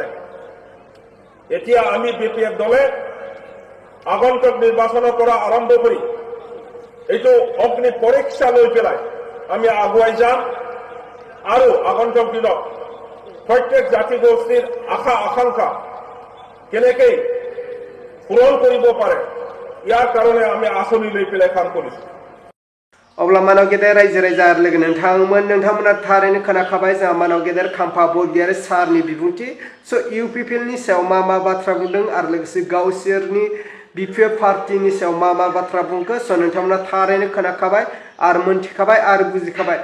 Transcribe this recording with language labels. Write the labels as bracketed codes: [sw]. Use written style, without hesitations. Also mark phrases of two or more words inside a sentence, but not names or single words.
[as] এতিয়া আমি BPF দলে আগন্তুক নিৰ্বাচনৰ পৰা আৰম্ভ কৰি এইটো অগ্নি পৰীক্ষা লৈ পেলাই আমি আগুৱাই যাম আৰু আগন্তুক দিনত প্ৰত্যেক জাতি গোষ্ঠীৰ আশা আকাংক্ষা কেনেকৈ পূৰণ কৰিব পাৰে, ইয়াৰ কাৰণে আমি আঁচনি লৈ পেলাই কাম কৰিছো। [brx] अब्ला मानाव गेदेर रायजो राजा लोगो नोंथांमोना थारैनो खोनाखाबाय जोंहा मानाव गेदेर खाम्फा बरगयारि सारनि बिबुंथि। स' UPPनि सायाव मा बाथ्रा बुंदों आरो लोगोसे गावसोरनि BPF पार्टीनि सायाव मा बाथ्रा बुंखो। स' नोंथांमोना थारैनो खोनाखाबाय आरो मोनथिखाबाय आरो बुजिखाबाय।